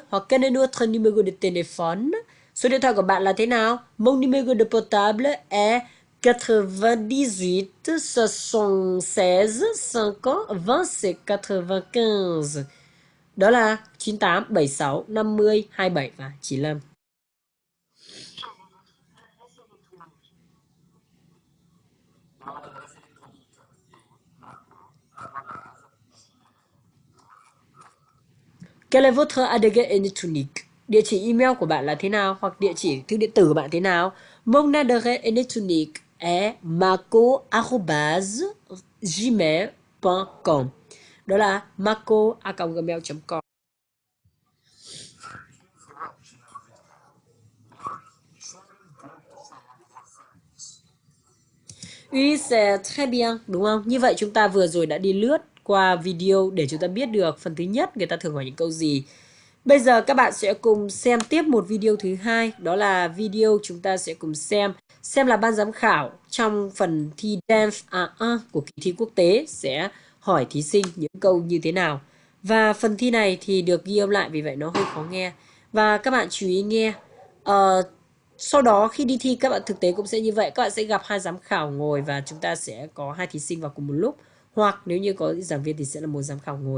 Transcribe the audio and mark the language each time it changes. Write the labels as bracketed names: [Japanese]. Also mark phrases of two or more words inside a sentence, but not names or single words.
[French] Hoặc quel est notre numéro de téléphone? [Vietnamese] Số điện thoại của bạn là thế nào? [French] Mon numéro de portable est 98 76 50 27 95. [Vietnamese] Đó là 98 76 50 27 và 95. [French] Quel est votre adresse électronique? [Vietnamese] Địa chỉ email của bạn là thế nào? Hoặc địa chỉ thư điện tử của bạn thế nào? [French] Mon adresse électronique est marco@gmail.com. [Vietnamese] Đó là [French] marco@gmail.com. Oui, c'est très bien, [Vietnamese] đúng không? Như vậy chúng ta vừa rồi đã đi lướt qua video để chúng ta biết được phần thứ nhất người ta thường hỏi những câu gì. Bây giờ các bạn sẽ cùng xem tiếp một video thứ hai, đó là video chúng ta sẽ cùng xem là ban giám khảo trong phần thi DELF A1 của kỳ thi quốc tế sẽ hỏi thí sinh những câu như thế nào. Và phần thi này thì được ghi âm lại vì vậy nó hơi khó nghe. Và các bạn chú ý nghe. Sau đó khi đi thi các bạn thực tế cũng sẽ như vậy, các bạn sẽ gặp hai giám khảo ngồi và chúng ta sẽ có hai thí sinh vào cùng một lúc, hoặc nếu như có giảng viên thì sẽ là một giám khảo ngồi.